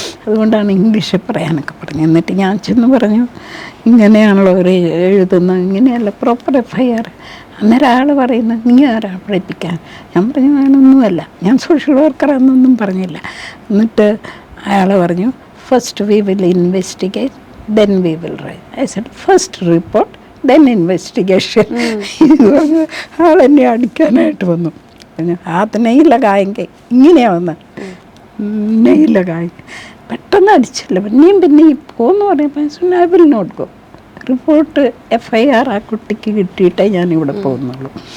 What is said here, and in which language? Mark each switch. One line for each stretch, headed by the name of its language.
Malayalam: അതുകൊണ്ടാണ് ഇംഗ്ലീഷിൽ പറയാനൊക്കെ പറഞ്ഞു. എന്നിട്ട് ഞാൻ ചെന്ന് പറഞ്ഞു ഇങ്ങനെയാണല്ലോ ഒരു എഴുതുന്നത്, ഇങ്ങനെയല്ല പ്രോപ്പർ FIR. അന്നേരം ആൾ പറയുന്നത് നീ ആരാ പഠിപ്പിക്കാൻ? ഞാൻ പറഞ്ഞു ഞാനൊന്നുമല്ല, ഞാൻ സോഷ്യൽ വർക്കറാണെന്നൊന്നും പറഞ്ഞില്ല. എന്നിട്ട് അയാൾ പറഞ്ഞു
English: First we will investigate then we will write. I said first report then investigation.
Malayalam: ഇത് പറഞ്ഞ് ആളെന്നെ അടിക്കാനായിട്ട് വന്നു. അത് നെയ്യിലകായെങ്കിൽ ഇങ്ങനെയാണ് വന്നത്, നെയ്യിലകായ പെട്ടെന്ന് അടിച്ചില്ല. പിന്നെ ഈ പോന്ന് പറയുമ്പോൾ
English: I will not go.
Malayalam: Report FIR ആ കുട്ടിക്ക് കിട്ടിയിട്ടേ ഞാനിവിടെ പോകുന്നുള്ളൂ.